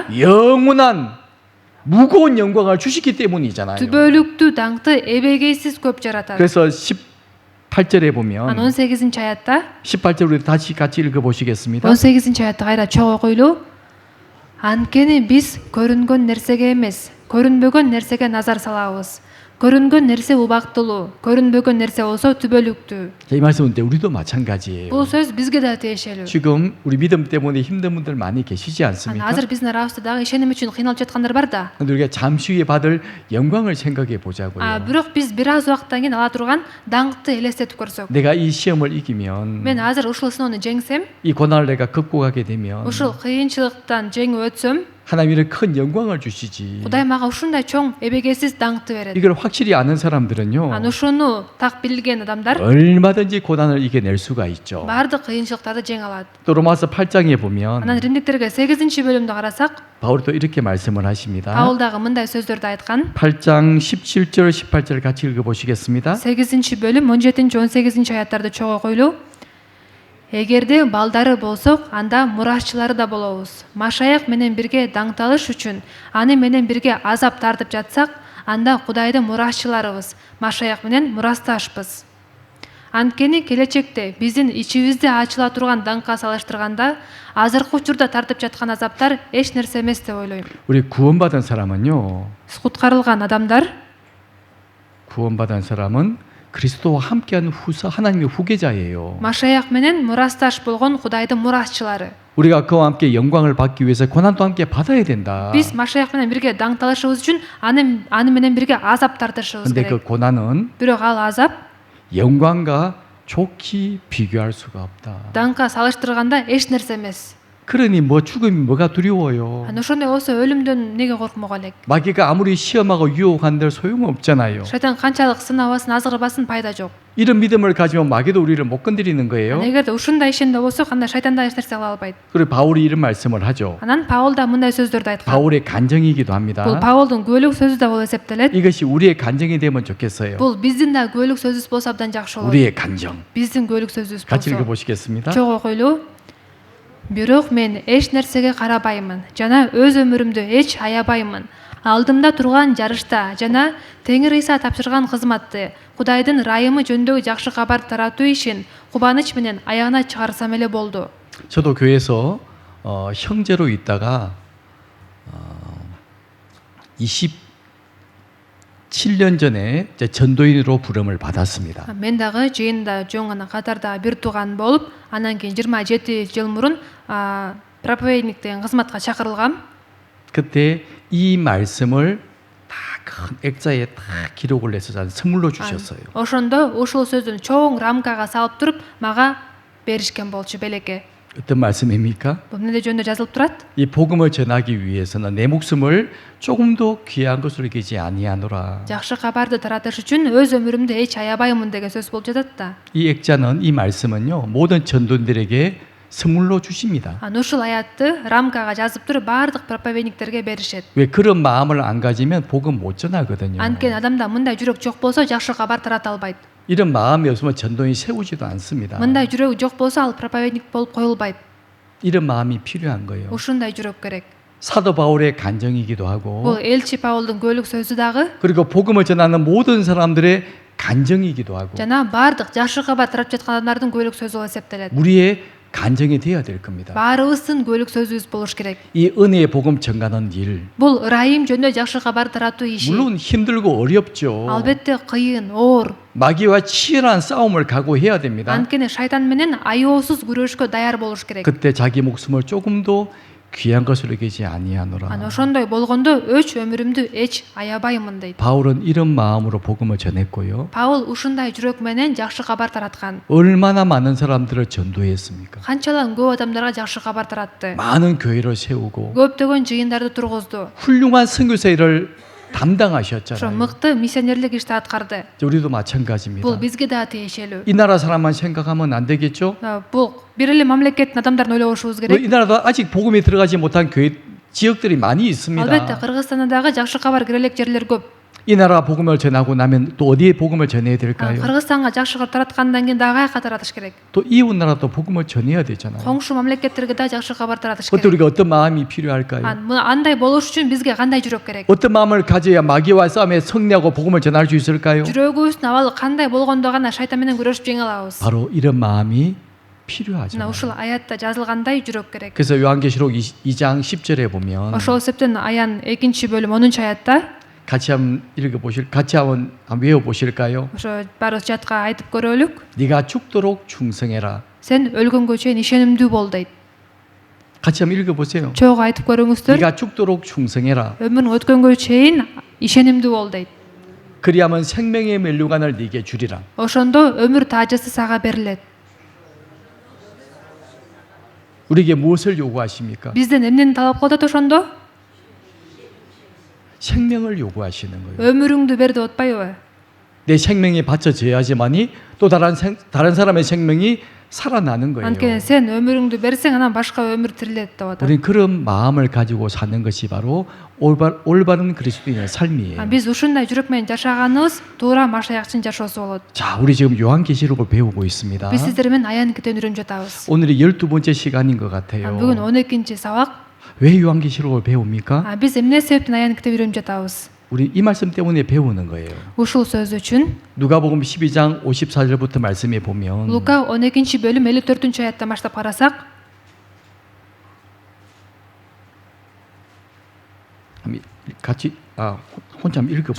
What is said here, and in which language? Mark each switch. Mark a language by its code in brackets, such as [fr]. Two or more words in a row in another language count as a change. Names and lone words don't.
[ko] 영원한 무거운 영광을 주시기 때문이잖아요. [ky] түбөлүктүү даңкты эбегейсиз көп жаратат. [ko] 그래서 18절에 [ky] Анан [ko] 보면 [ky] 18-аятта [ko] 18절 우리 다시 같이 읽어보시겠습니다. [ky] 18-аятты кайра чогуу окуйлу. Анткени биз көрүнгөн нерсеге эмес, көрүнбөгөн нерсеге назар салабыз. көрүнгөн нерсе убактылуу, көрүнбөгөн нерсе болсо түбөлүктүү. [ko] 이 말씀은 우리도 마찬가지예요. [ky] Бул сөз бизге да тиешелүү. [ko] 지금 우리 믿음 때문에 힘든 분들 많이 계시지 않습니까? [ky] Азыр биздин арабызда дагы ишеним үчүн кыйналып жаткандар бар да. [ko] 근데 우리가 잠시 후에 받을 영광을 생각해 보자고요. [ky] Бирок биз бир аз убакыттан кийин ала турган даңкты элестетип көрсөк. [ko] 내가 이 시험을 이기면 [ky] Мен азыр ушул сыноону жеңсем, [ko] 이 고난을 내가 극복하게 되면 [ky] ушул кыйынчылыктан жеңип өтсөм, [ko] 하나님이 큰 영광을 주시지. [ky] Кудай мага ушундай чоң эбегейсиз даңкты берет. [ko] 이걸 확실히 아는 사람들은요. [ky] Анан ушуну так билген адамдар [ko] 얼마든지 고난을 이겨낼 수가 있죠. [ky] баардык кыйынчылыктарды жеңе алат. [ko] 또 로마서 8장에 보면 [ky] Анан Римдиктерге 8-бөлүмдө карасак, [ko] 바울이 또 이렇게 말씀을 하십니다. [ky] Паул дагы мындай сөздөрдү айткан. [ko] 8장 17절 18절 같이 읽어보시겠습니다. [ky] 8-бөлүм 17-18 аяттарды чогуу койлу. Эгерде балдары болсок, анда мурашчылары да болобуз. Машаяк менен бирге даңталыш үчүн аны менен бирге азап тартып жатсак, анда Кудайдын мурашчыларыбыз, Машаяк менен мурасташпыз. Анткени келечекте биздин ичибизде ачыла турган даңкка салыштырганда, азыркы учурда тартып жаткан азаптар эч нерсе эмес деп ойлойм. [ko] 우리 구원받은 사람은요. [ky] Куткарылган адамдар, [ko] 구원받은 사람은 그리스도와 함께하는 하나님의 후계자예요. [ky] Машаяк менен мурасташ болгон Кудайдын мурасчылары. [ko] 우리가 그와 함께 영광을 받기 위해서 고난도 함께 받아야 된다. [ky] Биз Машаяк менен бирге даңталышыбыз үчүн аны менен бирге азап тартышыбыз [ko] 근데 그 [ky] керек. [ko] 고난은 [ky] Бирок ал азап [ko] 영광과 좋게 비교할 수가 없다. [ky] даңкка салыштырганда эч нерсе эмес. [ko] 그러니 뭐 죽음이 뭐가 두려워요. [ky] Анан ошондой болсо өлүмдөн эмнеге коркмок элек? [ko] 마귀가 아무리 시험하고 유혹한들 소용없잖아요. [ky] Шайтан канчалык сынабасын, азгырбасын пайда жок. [ko] 이런 믿음을 가지면 마귀도 우리를 못 건드리는 거예요. [ky] Эгерде ушундай ишенде болсок, анда шайтан да эч нерсе кыла албайт. [ko] 그리고 바울이 이런 말씀을 하죠. [ky] Анан Паул да мындай сөздөрдү айткан. [ko] 바울의 간증이기도 합니다. [ky] Бул Паулдун күбөлүк сөзү да болуп эсептелет. [ko] 이것이 우리의 간증이 되면 좋겠어요. [ky] Бул биздин да күбөлүк сөзүбүз болсо абдан жакшы болот. [ko] 우리의 간증. [ky] Биздин күбөлүк сөзүбүз [ko] 같이 [ky] болсо. [ko] 읽어보시겠습니다. [ky] Чогуу окуйлу. Бирок мен эч нерсеге карабаймын жана өз өмүрүмдү эч аябаймын. Алдымда турган жарышта жана Теңир Иса тапшырган кызматты, Кудайдын райымы жөнүндөгү жакшы кабар таратуу ишин кубаныч менен аягына чыгарсам эле болду. [ko] 저도 교회에서 형제로 있다가 7년 전에 이제 전도인으로 부름을 받았습니다. [ky] Мен дагы жыйында жөн гана катарда бир тууган болуп, анан кийин 27 жыл мурун проповедниктен кызматка чакырылгам. [ko] 그때 이 말씀을 다 큰 액자에 다 기록을 해서 선물로 주셨어요. [ky] Ошондо ушул сөздүн чоң рамкага салып туруп мага беришкен болчу белекке. [ko] 어떤 말씀입니까? [ky] Бул эмне жөнүндө жазылып турат? [ko] 이 복음을 전하기 위해서는 내 목숨을 조금도 귀한 것으로 여기지 아니하노라. [ky] Жакшы кабарды таратыш үчүн өз өмүрүмдү эч аябаймын деген сөз болуп жатат да. [ko] 이 액자는 이 말씀은요 모든 전도인들에게 선물로 주십니다. [ky] Ушул аятты рамкага жазып туруп баардык проповедниктерге беришет. [ko] 왜 그런 마음을 안 가지면 복음 못 전하거든요. [ky] Анткени адамда мындай жүрөк жок болсо жакшы кабар тарата албайт. [ko] 이런 마음이 없으면 전도인 세우지도 않습니다. [ky] Мындай жүрөк жок болсо ал проповедник болуп коюлбайт. [ko] 이런 마음이 필요한 거예요. [ky] Ушундай жүрөк керек. [ko] 사도 바울의 간정이기도 하고 [ky] Бул элчи Паулдун көйлүк сөзү дагы [ko] 그리고 복음을 전하는 모든 사람들의 간정이기도 하고 [ky] жана баардык жакшы кабар тарап жаткан адамдардын көйлүк сөзү болуп эсептелет. [ko] 우리의 간정이 되어야 될 겁니다. [ky] Баарыбыздын көйлүк сөзүбүз болуш керек. [ko] 이 은혜의 복음 전가는 일 [ky] Бул ырайым жөнүндө жакшы кабар таратуу иши. [ko] 물론 힘들고 어렵죠. [ky] Албетте кыйын, оор. [ko] 마귀와 치열한 싸움을 각오해야 됩니다. [ky] Анткени шайтан менен аеосуз күрөшкө даяр болуш керек. [ko] 그때 자기 목숨을 조금도 귀한 것으로 여기지 아니하노라. [ky] Ошондой болгондо өч өмүрүмдү эч аябаймын дейт. [ko] 바울은 이런 마음으로 복음을 전했고요. [ky] Паул ушундай жүрөк менен жакшы кабар тараткан. [ko] 얼마나 많은 사람들을 전도했습니까? [ky] Канчалан көп адамдарга жакшы кабар таратты. [ko] 많은 교회를 세우고 [ky] Көптөгөн жыйындарды тургузду. [ko] 훌륭한 선교사 일을 [ky] Ошо [ko] 담당하셨잖아요. [ky] мыкты миссионерлик ишти аткарды. [ko] 우리도 마찬가지입니다. [ky] Бул бизге да тиешелүү. [ko] 이 나라 사람만 생각하면 안 되겠죠? [ky] Бул бир эле мамлекеттин адамдарын ойлобушубуз керек. [ko] 이 나라도 아직 복음이 들어가지 못한 교회 지역들이 많이 있습니다. [ky] Албетте Кыргызстанда дагы жакшы кабар кире элек жерлер көп. [ko] 이 나라 복음을 전하고 나면 또 어디에 복음을 전해야 될까요? [ky] Кыргызстанга жакшы кабар тараткандан кийин дагы кайка таратыш керек. [ko] 또 이웃 나라도 복음을 전해야 되잖아요. [ky] Коңшу мамлекеттерге да жакшы кабар таратыш [ko] 그때 [ky] керек. [ko] 우리가 어떤 마음이 필요할까요? [ky] Андай болуш үчүн бизге кандай жүрөк керек? [ko] 어떤 마음을 가져야 마귀와 싸움에 승리하고 복음을 전할 수 있을까요? [ky] жүрөгүбүздүн абалы кандай болгондо гана шайтан менен күрөшүп жеңе алабыз. [ko] 바로 이런 마음이 필요하죠. [ky] Ушул аятта жазылгандай жүрөк керек. [ko] 그래서 요한계시록 2장 10절에 보면 [ky] Ошол эсептен аян 2-бөлүм 10-аятта [ko] 같이 한번 같이 한번 외워 보실까요? [ky] ошо баарыбыз жатка айтып көрөлүк. [ko] 네가 죽도록 충성해라. [ky] Сен өлгөнгө чейин ишенимдүү бол дейт. [ko] 같이 한번 읽어 보세요. [ky] Чогуу айтып көрүңүздөр. [ko] 네가 죽도록 충성해라. [ky] Өмүрүң өткөнгө чейин ишенимдүү бол дейт. [ko] 그리하면 생명의 멸류관을 네게 주리라. [ky] Ошондо өмүр таажысы сага берилет. [ko] 우리에게 무엇을 요구하십니까? [ky] Бизден эмнени талап кылат ошондо? [ko] 생명을 요구하시는 거예요. [ky] өмүрүңдү бер деп атпайбы? [ko] 내 생명이 바쳐져야지만이 또 다른 사람의 생명이 살아나는 거예요. [ky] Анткени сен өмүрүңдү берсең анан башка өмүр тирилет деп атат. [ko] 우리는 그런 마음을 가지고 사는 것이 바로 올바른 그리스도인의 삶이에요. [ky] Биз ушундай жүрөк менен жашаганыбыз туура машаякчын жашоосу болот. [ko] 자, 우리 지금 요한계시록을 배우고 있습니다. [ky] Биз сиздер менен аян китебин үйрөнүп жатабыз. [ko] 오늘이 12번째 시간인 것 같아요. [ky] Бүгүн 12-чи сабак. [ko] 왜 요한계시록을 배웁니까? [ky] Биз эмне себептен аян китебин үйрөнүп жатабыз? [ko] 우리 이 말씀 때문에 배우는 거예요. [ky] Ушул сөз үчүн [ko] 누가복음 12장 54절부터 말씀해 보면 [ky] Лука 12-бөлүм 54-аяттан баштап карасак, [ko] 같이 혼자 한번 읽어